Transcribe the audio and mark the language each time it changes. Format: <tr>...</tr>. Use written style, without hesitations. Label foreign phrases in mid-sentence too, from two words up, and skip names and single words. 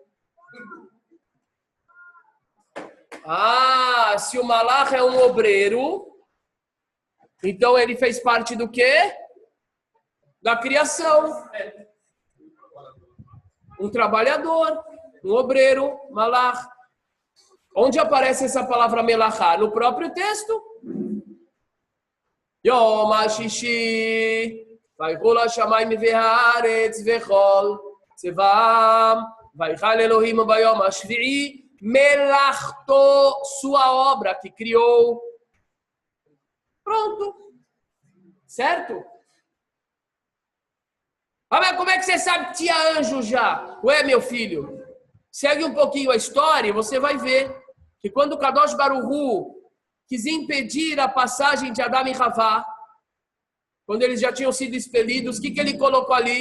<pt>Ah, se o malach é um obreiro, então ele fez parte do quê? Da criação. Um trabalhador, um obreiro, malach. Onde aparece essa palavra melachá? No próprio texto.</pt> <he>יום הששי, ויכלו השמים והארץ וכל צבאם, ויכל אלהים ביום השביעי, מלאכתו,</he> <pt>sua obra que criou. Pronto. Certo? Ah, mas como é que você sabe que tinha anjo já? Ué, meu filho, segue um pouquinho a história e você vai ver que quando o</pt> <he>קדוש ברוך הוא</he> <pt>quis impedir a passagem de Adão e Havá, quando eles já tinham sido expelidos, o que ele colocou ali?</pt>